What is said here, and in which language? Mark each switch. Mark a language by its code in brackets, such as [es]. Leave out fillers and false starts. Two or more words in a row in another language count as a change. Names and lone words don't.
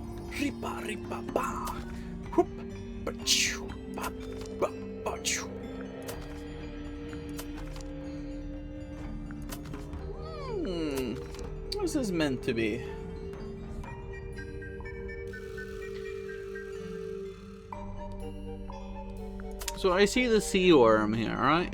[en] Ripa, ripa, ba. Whoop. Ba-choo, ba, ba, ba-choo. What's this meant to be? So I see the sea worm here, right?